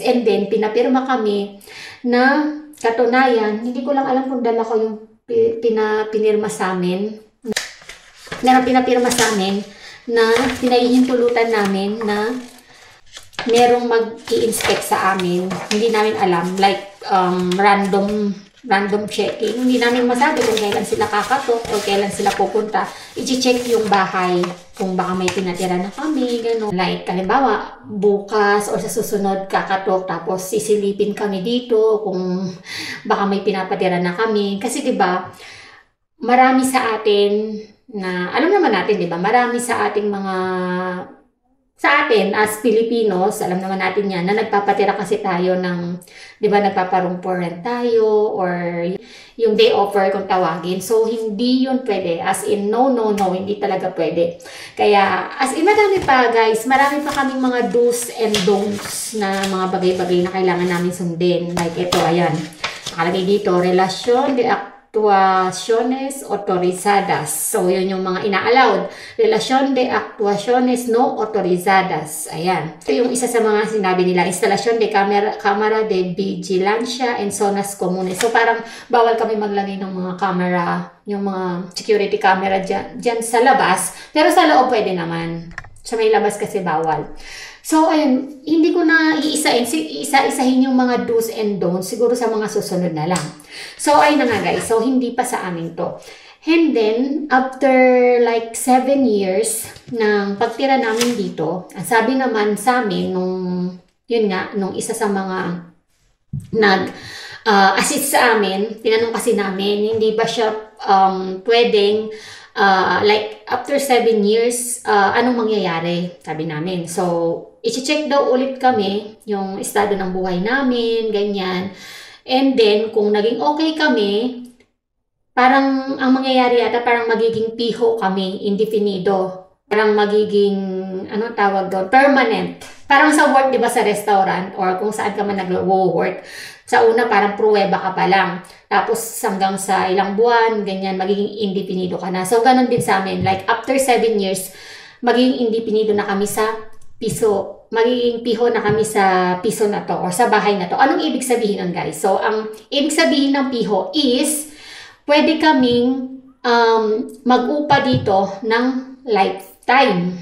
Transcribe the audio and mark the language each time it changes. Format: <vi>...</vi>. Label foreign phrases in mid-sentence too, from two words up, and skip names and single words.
<en>And then,</en> <tl>pinapirma kami na katunayan, hindi ko lang alam kung dala ko yung pinirma sa amin, na pinapirma sa amin, na pinahihintulutan namin na merong mag-i-inspect sa amin. Hindi namin alam.</tl> <en>Like, random checking.</en> <tl>Hindi namin masabi kung kailan sila kakatok o kailan sila pupunta. I-check yung bahay kung baka may tinatira na kami, gano'n. Like, halimbawa, bukas o sa susunod kakatok, tapos sisilipin kami dito kung baka may pinapatira na kami. Kasi, diba, marami sa atin na, alam naman natin, diba, marami sa ating mga sa atin</tl> <en>as Filipinos,</en> <tl>alam naman natin yan, na nagpapatira kasi tayo ng, di ba, nagpaparoom</tl> <en>for rent</en> <tl>tayo, or yung</tl> <en>day offer</en> <tl>kung tawagin. So, hindi yun pwede.</tl> <en>As in, no,</en> <tl>hindi talaga pwede. Kaya,</tl> <en>as in,</en> <tl>marami pa guys, marami pa kaming mga</tl> <en>do's and don'ts</en> <tl>na mga bagay-bagay na kailangan namin sundin. Like ito, ayan. Nakalagay dito,</tl> <es>relasyon de actuaciones autorizadas.</es> <tl>So, yun yung mga ina-allowed.</tl> <es>Relasyon de actuaciones no autorizadas.</es> <tl>Ayan. Ito yung isa sa mga sinabi nila.</tl> <es>Instalasyon de camera de vigilancia en zonas comunes.</es> <tl>So, parang bawal kami maglagay ng mga camera, yung mga security camera dyan sa labas. Pero sa loob pwede naman. Sa may labas kasi bawal. So, ayun, hindi ko na isa-isahin yung mga</tl> <en>do's and don'ts.</en> <tl>Siguro sa mga susunod na lang. So, ayun na nga guys. So, hindi pa sa amin to.</tl> <en>And then, after like 7 years</en> <tl>ng pagtira namin dito, ang sabi naman sa amin nung isa sa mga assist sa amin, tinanong kasi namin, hindi ba siya pwedeng</tl> <en>like after 7 years,</en> <tl>anong mangyayari? Sabi namin. So, i-check daw ulit kami yung estado ng buhay namin, ganyan.</tl> <en>And then,</en> <tl>kung naging okay kami, parang ang mangyayari yata, parang magiging piho kami, indefinido. Parang magiging, ano tawag doon, permanent. Parang sa work, di ba, sa restaurant, or kung saan ka man nag-work. Sa una, parang pruweba ka pa lang. Tapos, hanggang sa ilang buwan, ganyan, magiging indefinido ka na. So, ganun din sa amin.</tl> <en>Like, after 7 years,</en> <tl>magiging indefinido na kami sa piso. Magiging piho na kami sa piso na to, or sa bahay na to. Anong ibig sabihin nun, guys? So, ang ibig sabihin ng piho is, pwede kaming mag-upa dito ng lifetime.</tl>